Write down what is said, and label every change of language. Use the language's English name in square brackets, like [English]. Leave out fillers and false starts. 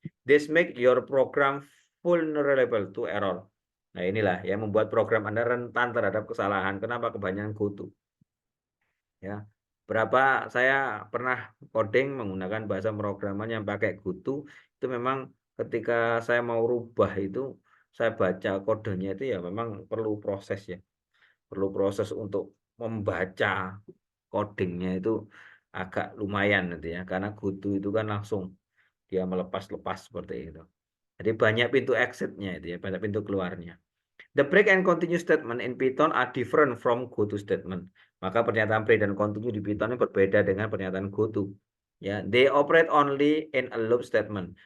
[English] This make your program vulnerable to error. [Indonesian] Nah, inilah yang membuat program Anda rentan terhadap kesalahan. Kenapa? Kebanyakan goto. Ya. Berapa saya pernah coding menggunakan bahasa pemrograman yang pakai goto, itu memang ketika saya mau rubah itu, saya baca kodenya itu ya memang perlu proses ya. Perlu proses untuk membaca codingnya itu agak lumayan nanti ya, karena goto itu kan langsung dia melepas-lepas seperti itu. Jadi banyak pintu exit-nya itu ya, banyak pintu keluarnya. [English] The break and continue statement in Python are different from goto statement. [Indonesian] Maka pernyataan break dan continue di Python ini berbeda dengan pernyataan goto. [English] Ya, they operate only in a loop statement.